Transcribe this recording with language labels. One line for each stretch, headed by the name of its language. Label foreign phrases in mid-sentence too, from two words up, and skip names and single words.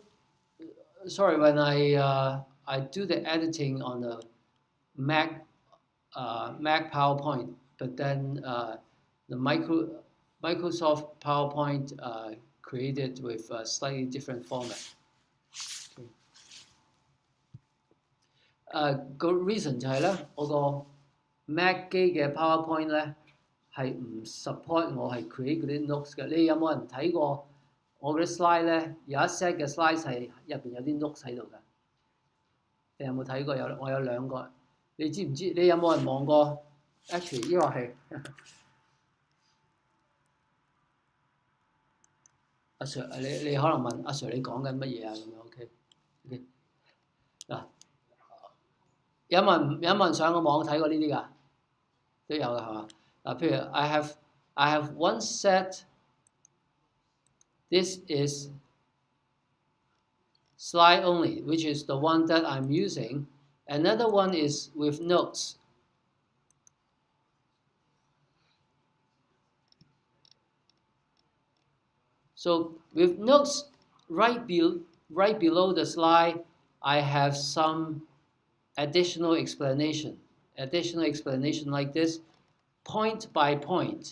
English: Sorry, when I do the editing on the Mac PowerPoint, but then the Microsoft PowerPoint created with a slightly different format.
Cantonese: 個 reason 就係咧，我個 Mac 機嘅 PowerPoint 咧係唔 support 我係 create 嗰啲 notes 嘅。你有冇人睇過我嗰啲 slide 咧？有一 set 嘅 slide 係入邊有啲 notes 喺度㗎。你有冇睇過？我有兩個。你知唔知？你有冇人望過 ？Actually 呢個係阿 Sir， 你可能問阿 Sir 你講緊乜嘢啊？咁樣 OK 嗱。有冇人上個網睇過呢啲㗎？都有㗎係嘛？嗱，譬如
English: I have one set. This is slide only, which is the one that I'm using. Another one is with notes. So with notes right below the slide, I have some additional explanation like this, point by point.